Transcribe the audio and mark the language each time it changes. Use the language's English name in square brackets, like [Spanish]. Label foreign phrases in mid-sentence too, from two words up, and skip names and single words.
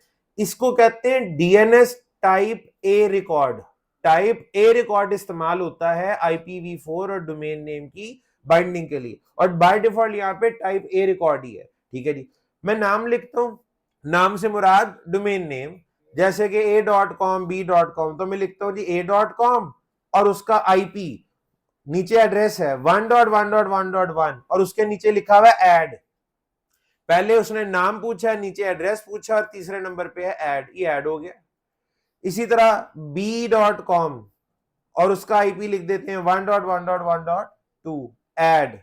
[Hindi] इसको कहते हैं [English] DNS type A record. type A record [Hindi] इस्तेमाल होता है IPv4 और डोमेन नेम की बाइंडिंग के लिए, और [English] by default [Hindi] यहाँ पे [English] type A record [Hindi] ही है, ठीक है जी। मैं नाम लिखता हूं, नाम से मुराद [English] domain name, [Hindi] जैसे कि a.com b.com, तो मैं लिखता हूं जी a.com और उसका आईपी, नीचे एड्रेस है 1.1.1.1 और उसके नीचे लिखा हुआ है ऐड। पहले उसने नाम पूछा, नीचे एड्रेस पूछा और तीसरे नंबर पे है ऐड, ये ऐड हो गया। इसी तरह b.com और उसका आईपी लिख देते हैं 1.1.1.2 ऐड।